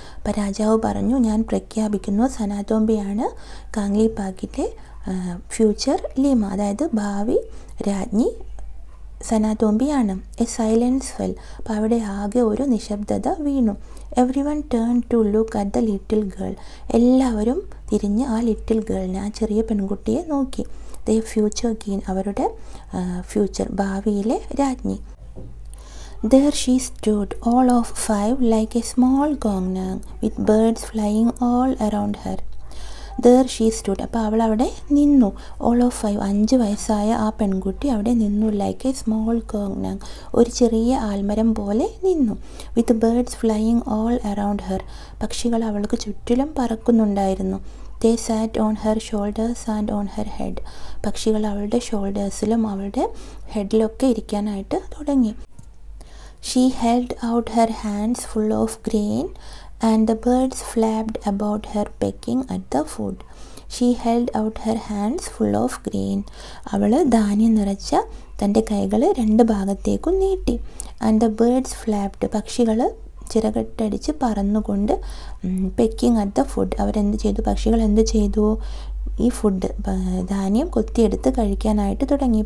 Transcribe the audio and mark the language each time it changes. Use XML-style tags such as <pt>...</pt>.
<ml>അപ്പോൾ രാജാവ് പറഞ്ഞു, ഞാൻ പ്രഖ്യാപിക്കുന്നു സനാതോംബിയാണ് കാംഗ്ലിപാക്കിലെ ഫ്യൂച്ചർ ലീമ, അതായത് ഭാവി രാജ്ഞി സനാതോംബിയാണ്.</ml> <en>A silence fell.</en> <ml>അപ്പോൾ അവിടെ ആകെ ഒരു നിശബ്ദത വീണു.</ml> <en>Everyone turn to look at the little girl.</en> <ml>എല്ലാവരും തിരിഞ്ഞ് ആ ലിറ്റിൽ ഗേളിനെ, ആ ചെറിയ പെൺകുട്ടിയെ നോക്കി. ദ ഫ്യൂച്ചർ കീൻ, അവരുടെ ഫ്യൂച്ചർ ഭാവിയിലെ രാജ്ഞി.</ml> <en>There she stood, all of 5, like a small gong, with birds flying all around her. There she stood.</en> <ml>അപ്പോൾ അവൾ അവിടെ നിന്നു.</ml> <en>all of 5,</en> <ml>5 വയസ്സായ ആ പെൺകുട്ടി അവിടെ നിന്നു.</ml> <en>like a small gong,</en> <ml>ഒരു ചെറിയ ആൽമരം പോലെ നിന്നു.</ml> <en>with birds flying all around her,</en> <ml>പക്ഷികൾ അവൾക്ക് ചുറ്റിലും പറക്കുന്നുണ്ടായിരുന്നു.</ml> <en>They sat on her shoulders and on her head.</en> <ml>പക്ഷികൾ അവളുടെ ഷോൾഡേഴ്സിലും അവളുടെ ഹെഡിലൊക്കെ ഇരിക്കാനായിട്ട് തുടങ്ങി.</ml> <en>She held out her hands full of grain, and the birds flapped about her pecking at the food. She held out her hands full of grain.</en> <ml>അവൾ ധാന്യം നിറച്ച തൻ്റെ കൈകൾ രണ്ട് ഭാഗത്തേക്കും നീട്ടി.</ml> <en>And the birds flapped.</en> <ml>പക്ഷികൾ ചിറകട്ടടിച്ച് പറന്നുകൊണ്ട്</ml> <en>Pecking at the food.</en> <ml>അവരെന്ത് ചെയ്തു? പക്ഷികൾ എന്ത് ചെയ്തു? ഈ ഫുഡ് ധാന്യം കൊത്തിയെടുത്ത് കഴിക്കാനായിട്ട് തുടങ്ങി.</ml>